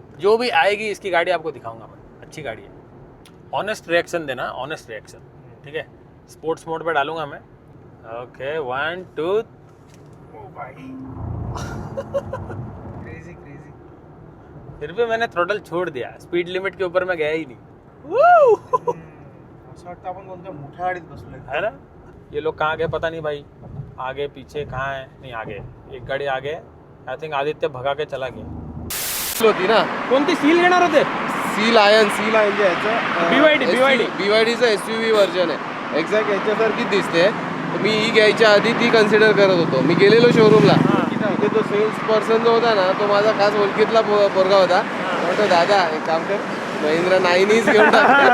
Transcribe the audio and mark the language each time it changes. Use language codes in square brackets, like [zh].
[hi] जो भी आएगी इसकी गाड़ी आपको दिखाऊंगा मैं, अच्छी गाड़ी है। ऑनेस्ट रिएक्शन देना, ऑनेस्ट रिएक्शन, ठीक है। स्पोर्ट्स मोड पे डालूंगा मैं। ओके 1 2। ओ भाई क्रेजी। फिर भी मैंने थ्रोटल छोड़ दिया, स्पीड लिमिट के ऊपर मैं गया ही नहीं। [mr] असं वाटतं आपण कोणत्या मोठ्या गाडीत बसलोय, [hi] है ना। ये लोग कहाँ गए पता नहीं भाई, आगे पीछे कहाँ है। नहीं आगे, एक गाड़ी आगे, आई थिंक आदित्य भगा के चला गया। [mr] होती ना, कोणती सील घेणार होते? सील आयन जे ह्याचं BYDचं SUV व्हर्जन आहे, एक्झॅक्ट याच्यासारखीच दिसते। तर मी ही घ्यायच्या आधी ती कन्सिडर करत होतो। मी गेलेलो शोरूमला, तिथे तो सेल्स पर्सन जो होता ना तो माझा खास ओळखीतला पोरगा होता. म्हणतो दादा एक काम कर महिंद्रा 9 घेऊन टाक.